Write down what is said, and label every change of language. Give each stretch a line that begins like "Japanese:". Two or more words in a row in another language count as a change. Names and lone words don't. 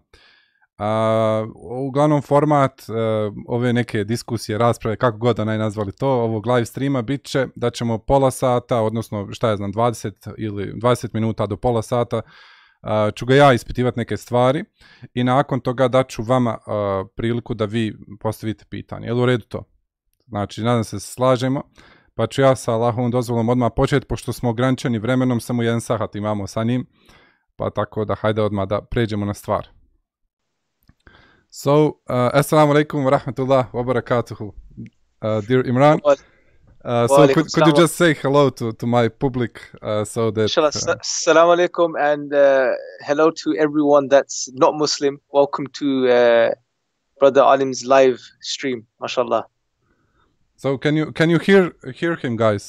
Bosnian: Uglavnom format ove neke diskusije, rasprave, kako god da nazvali to, ovog live streama bit će da ćemo pola sata, odnosno šta ja znam, 20 ili 20 minuta do pola sata, ću ga ja ispitivati neke stvari i nakon toga daću vama priliku da vi postavite pitanje. Je li u redu to? Znači, nadam se slažemo, pa ću ja sa Allahovom dozvolom odmah početi, pošto smo ograničeni vremenom, samo 1 sat imamo sa njim, pa tako da hajde odmah da pređemo na stvar.
Arabic: So, assalamu alaikum wa rahmatullah wa barakatuhu,
English: dear Imran. So could you just say hello to my public so that...
Arabic: Assalamu alaikum
English: and hello to everyone that's not Muslim. Welcome to Brother Alim's live stream, mashallah. So can you hear him, guys?